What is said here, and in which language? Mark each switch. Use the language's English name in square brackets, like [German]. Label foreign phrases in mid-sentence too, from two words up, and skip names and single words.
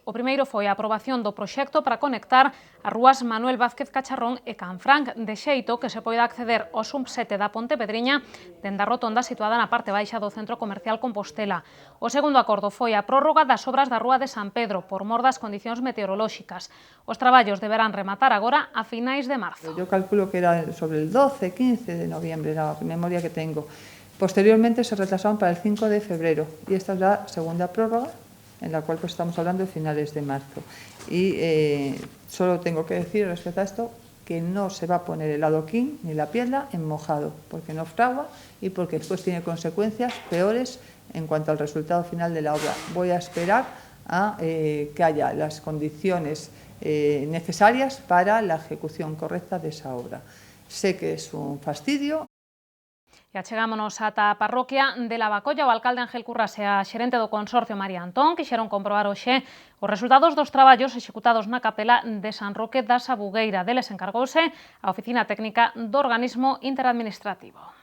[Galician] O primeiro foi a aprobación do proxecto para conectar as rúas Manuel Vázquez Cacharrón e Canfranc, de xeito que se poida acceder ao sub-7 da Ponte Pedriña dende a rotonda situada na parte baixa do Centro Comercial Compostela. O segundo acordo foi a prórroga das obras da Rúa de San Pedro por mor das condicións meteorolóxicas. Os traballos deberán rematar agora a finais de marzo. [Spanish] Yo calculo que era sobre el 12, 15 de noviembre, la memoria que tengo. Posteriormente se retrasaron para el 5 de febrero y esta es la segunda prórroga, en la cual pues estamos hablando de finales de marzo. Y solo tengo que decir respecto a esto que no se va a poner el adoquín ni la piedra en mojado, porque no fragua y porque después tiene consecuencias peores en cuanto al resultado final de la obra. Voy a esperar a que haya las condiciones necesarias para la ejecución correcta de esa obra. Sé que es un fastidio. [Galician] E achegámonos ata a parroquia de Lavacolla. O alcalde Ángel Currás e a xerente do consorcio María Antón quixeron comprobar hoxe os resultados dos traballos executados na capela de San Roque da Sabugueira. Deles encargouse a Oficina Técnica do Organismo Interadministrativo.